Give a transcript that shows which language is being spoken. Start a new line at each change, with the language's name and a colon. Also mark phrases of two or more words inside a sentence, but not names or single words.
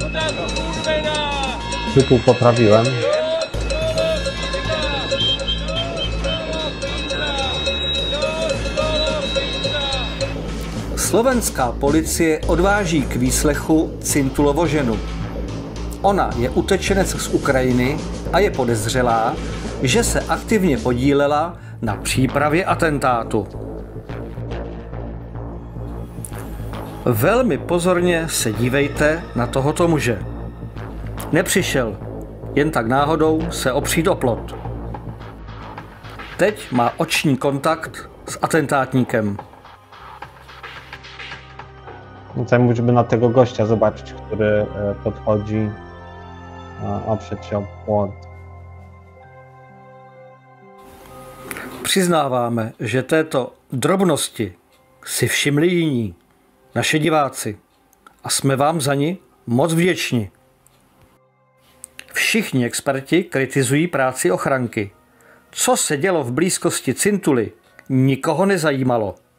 Polish: Tytuł poprawiłem.
Czech: Slovenská policie odváží k výslechu Cintulovo ženu. Ona je utečenec z Ukrajiny a je podezřelá, že se aktivně podílela na přípravě atentátu. Velmi pozorně se dívejte na tohoto muže. Nepřišel jen tak náhodou se opřít o plot. Teď má oční kontakt s atentátníkem.
Polish: Tutaj musimy na tego gościa zobaczyć, który podchodzi, oprzeć się o płot.
Czech: Přiznáváme, že této drobnosti si všimli jiní, naši diváci, a jsme vám za ní moc vděční. Všichni experti kritizují práci ochranky. Co se dělo v blízkosti cintuly, nikoho nezajímalo.